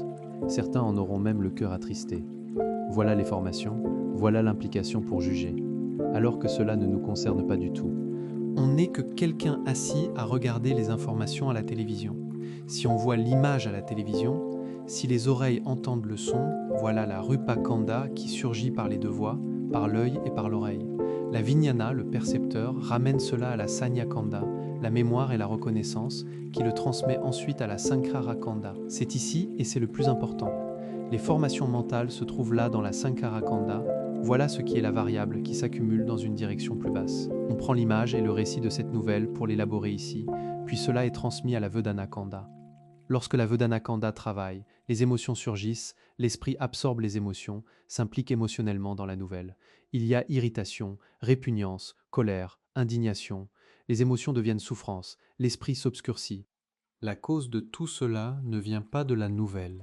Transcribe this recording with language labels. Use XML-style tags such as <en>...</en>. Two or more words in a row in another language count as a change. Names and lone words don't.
<fr>Certains en auront même le cœur attristé. Voilà les formations, voilà l'implication pour juger, alors que cela ne nous concerne pas du tout. On n'est que quelqu'un assis à regarder les informations à la télévision. Si on voit l'image à la télévision, si les oreilles entendent le son, voilà la</fr> <pi>rupa kanda</pi> <fr>qui surgit par les deux voies, par l'œil et par l'oreille. La vijnana, le percepteur, ramène cela à la</fr> <pi>sanya kanda,</pi> <fr>la mémoire et la reconnaissance, qui le transmet ensuite à la</fr> <pi>sankhara kanda.</pi> <fr>C'est ici et c'est le plus important. Les formations mentales se trouvent là dans la</fr> <pi>sankhara kanda.</pi> <fr>Voilà ce qui est la variable qui s'accumule dans une direction plus basse. On prend l'image et le récit de cette nouvelle pour l'élaborer ici, puis cela est transmis à la</fr> <pi>vedana kanda.</pi> <fr>Lorsque la</fr> <pi>vedana kanda</pi> <fr>travaille, les émotions surgissent, l'esprit absorbe les émotions, s'implique émotionnellement dans la nouvelle. Il y a irritation, répugnance, colère, indignation. Les émotions deviennent souffrance, l'esprit s'obscurcit. La cause de tout cela ne vient pas de la nouvelle.</fr>